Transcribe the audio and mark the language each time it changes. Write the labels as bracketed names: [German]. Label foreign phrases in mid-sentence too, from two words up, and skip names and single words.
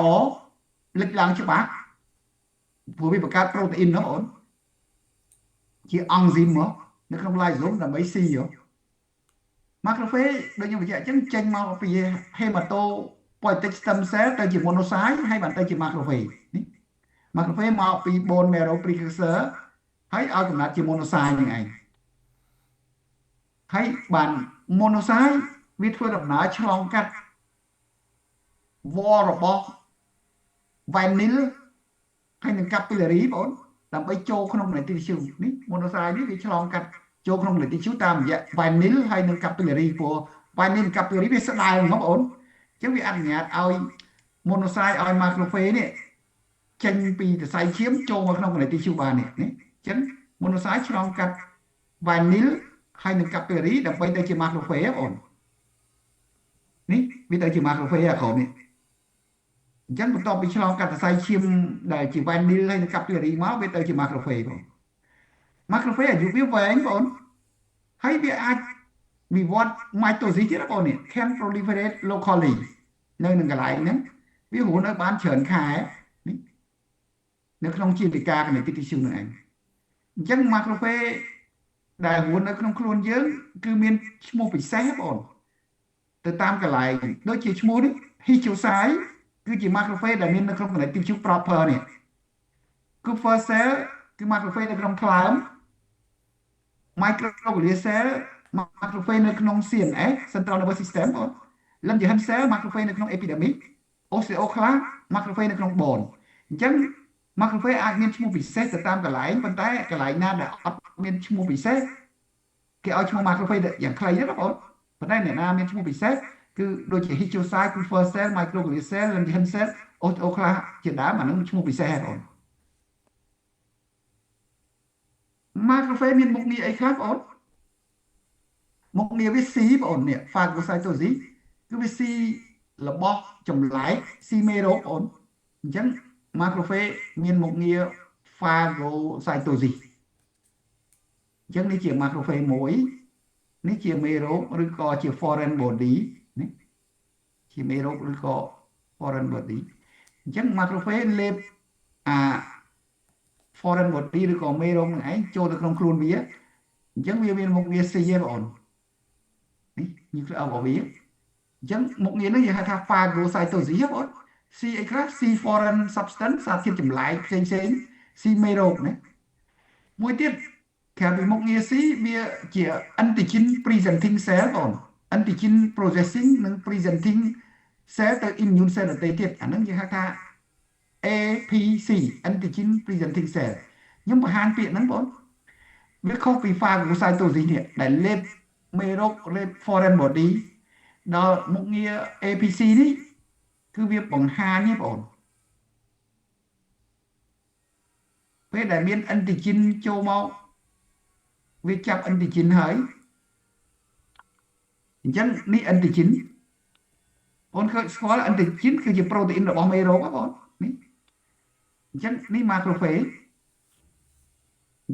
[Khmer] លេចឡើងច្បាស់ព្រោះវាបង្កើត protein ណាបងអូនជា enzyme មកនៅក្នុង lysosome ដើម្បីស៊ីmacrophage ដូចខ្ញុំបញ្ជាក់អញ្ចឹងចេញមកពី [English] hematopoietic stem cell [Khmer] ទៅជា monocyte ហើយបានទៅជា macrophage នេះ macrophage មកពី [English] bone marrow precursor [Khmer] ហើយឲ្យកំណត់ជា monocyte នឹងឯង ហើយបាន monocyte វាធ្វើដំណើរឆ្លងកាត់វល្លិរបស់ vinyl ហើយនឹង capillary បងអូនដើម្បីចូលក្នុង [English] connective tissue [Khmer] នេះ monocyte នេះវាឆ្លងកាត់ចូលក្នុង [English] connective tissue [Khmer] តាមរយៈ vinyl ហើយនឹង capillary ព្រោះ [English] vinyl capillary [Khmer] វាស្ដើងបងប្អូនអញ្ចឹងវាអនុញ្ញាតឲ្យ monocyte ឲ្យ macrophage នេះចេញពីសរសៃឈាមចូលមកក្នុងកណិត tissue បាននេះអញ្ចឹង monocyte ឆ្លងកាត់ vinyl ហើយនឹង capillary ដើម្បីទៅជា macrophage បងនេះវាទៅជា macrophage អាក្រោមនេះអញ្ចឹងបន្ទាប់ពីឆ្លងកាត់សរសៃឈាមដែលជា vinyl ហើយនឹង capillary មកវាទៅជា macrophage បង macrophage អាយុវាវែងបងហើយវាអាច វិវត្ត mitosis ទៀតបងនេះ [English] can proliferate locally [Khmer] នៅនឹងកន្លែងហ្នឹងវារស់នៅបានច្រើនខែនេះនៅក្នុងជីវវិការនៃ tissue នឹងឯងអញ្ចឹង macrophage ដែលរស់ នៅក្នុងខ្លួនយើងគឺមានឈ្មោះពិសេសបងទៅតាមកន្លែងដូចជាឈ្មោះនេះ histiocyte គឺជា macrophage ដែលមាននៅក្នុងកណិត [English] tissue proper [Khmer] នេះ [English] Kupffer cell [Khmer] គឺ macrophage នៅក្នុងថ្លើម [English] microglia cell macrophage [Khmer] នៅក្នុង [English] CNS Central Nervous System [Khmer] បង Langerhans [English] cell macrophage [Khmer] នៅក្នុង epidermis [English] osteoclast macrophage [Khmer] នៅក្នុង bone អញ្ចឹង macrophage អាចមានឈ្មោះពិសេសទៅតាមកន្លែងប៉ុន្តែកន្លែងណាដែលអត់មានឈ្មោះពិសេសគេឲ្យឈ្មោះ macrophage យ៉ាងខ្លីទេបងប៉ុន្តែអ្នកណាមានឈ្មោះពិសេសគឺដូចជា [English] histiocyte Kupffer cell microglia cell Langerhans cell osteoclast [Khmer] ជាដើមអានឹងឈ្មោះពិសេសហ្នឹងបង macrophage មានមុខងារអីខ្លះបងមុខងារវាស៊ីបងនេះ phagocytosis គឺវាស៊ីរបស់ចម្លែកស៊ីមេរោគបងអញ្ចឹង macrophage មានមុខងារ phagocytosis អញ្ចឹងនេះជា macrophage មួយនេះជាមេរោគឬ ក៏ជា [English] foreign body [Khmer] នេះជាមេរោគឬក៏ [English] foreign body [Khmer] អញ្ចឹង macrophage លេបអា [English] foreign body [Khmer] ឬក៏មេរោគនឹងឯងចូលទៅក្នុងខ្លួនវាអញ្ចឹងវា មានមុខងារស៊ីឯងបងនេះ nucleus របស់វាអញ្ចឹងមុខងារនេះយើងហៅថា phagocytosis បងស៊ីអីខ្លះស៊ី [English] foreign substance [Khmer] សារធាតុចម្លែកផ្សេងស៊ីមេរោគណាមួយទៀតក្រៅពីមុខងារស៊ីវាជា [English] antigen presenting cell [Khmer] បង [English] antigen processing [Khmer] និង [English] presenting cell [Khmer] ទៅ [English] immune cell [Khmer] ដទៃទៀតអាហ្នឹងយើងហៅថា [English] APC antigen presenting cell [Khmer] ខ្ញុំបង្ហាញពាក្យហ្នឹងបងវាខុសពី phagocytosis នេះដែលលេបមេរោគលេប [English] foreign body [Khmer] ដល់មុខងារ APC នេះគឺវាបង្ហាញទេបង ពេលដែលមាន antigen ចូលមកវាចាប់ antigen ហើយអញ្ចឹងនេះ antigen បងឃើញស្គាល់ antigen គឺជា protein របស់មេរោគបងនេះអញ្ចឹងនេះ macrophage អ